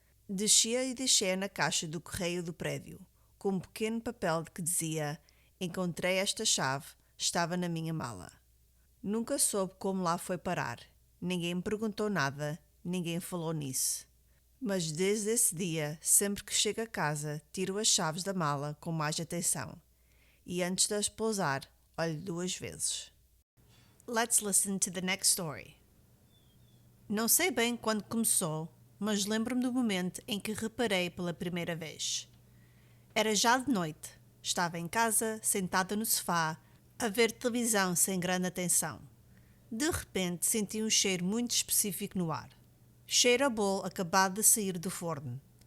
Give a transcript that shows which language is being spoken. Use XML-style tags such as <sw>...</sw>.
<pt>Descia e deixei-a na caixa do correio do prédio, com um pequeno papel que dizia: encontrei esta chave, estava na minha mala. Nunca soube como lá foi parar. Ninguém me perguntou nada, ninguém falou nisso. Mas desde esse dia, sempre que chego a casa, tiro as chaves da mala com mais atenção. E antes de as pousar, olho 2 vezes.</pt> <en>Let's listen to the next story.</en> <pt>Não sei bem quando começou, mas lembro-me do momento em que reparei pela primeira vez. Era já de noite. Estava em casa, sentada no sofá, a ver televisão sem grande atenção. De repente senti um cheiro muito específico no ar. Cheiro a bolo acabado de sair do forno.</pt>